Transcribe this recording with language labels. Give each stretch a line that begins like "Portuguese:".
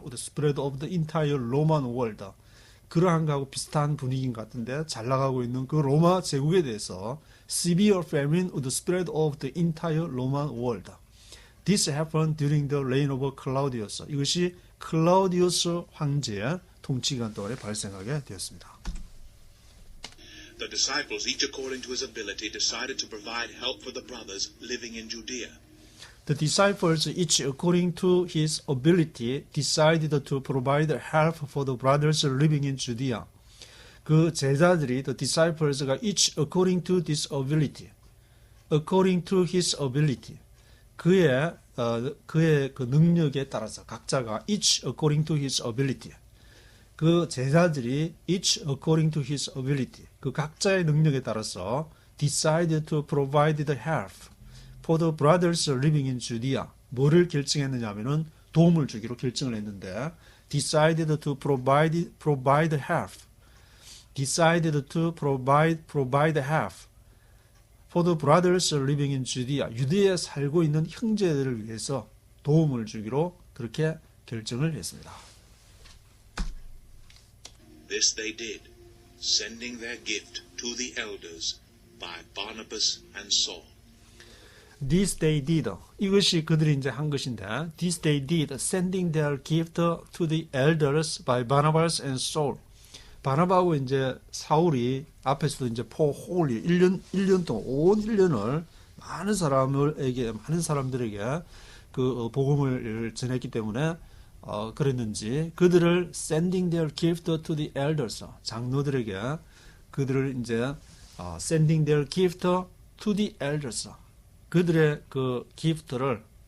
English: The spread of the entire Roman world.
Korean: 그러한 거하고 비슷한 분위기인 것 같은데 잘 나가고 있는 그 로마 제국에 대해서
English: severe famine would spread over the entire Roman world. This happened during the reign of Claudius.
Korean: 이것이 클라우디우스 황제의 통치 기간 동안에 발생하게 되었습니다.
English: The disciples, each according to his ability, decided to provide help for the brothers living in Judea. The disciples, each according to his ability, decided to provide help for the brothers living in Judea.
Korean: 그 제자들이,
English: the disciples가 each according to his ability, according to his ability,
Korean: 그의 그 능력에 따라서 각자가
English: each according to his ability,
Korean: 그 제자들이
English: each according to his ability,
Korean: 그 각자의 능력에 따라서
English: decided to provide the help for the brothers living in Judea.
Korean: 뭐를 결정했느냐 하면은 도움을 주기로 결정을 했는데
English: decided to provide help. decided to provide help for the brothers living in Judea.
Korean: 유대에 살고 있는 형제들을 위해서 도움을 주기로 그렇게 결정을 했습니다.
English: This they did, sending their gift to the elders by Barnabas and Saul. This they did.
Korean: 이것이 그들이 이제 한 것인데,
English: this they did, sending their gift to the elders by Barnabas and Saul.
Korean: 바나바하고 이제 사울이 앞에서도 이제 홀리 1년 동안 온 1년을 많은 사람들에게 그 복음을 전했기 때문에 그랬는지 그들을
English: sending their gift to the elders,
Korean: 장로들에게 그들을 이제 sending their gift to the elders, 그들의 그 기프트를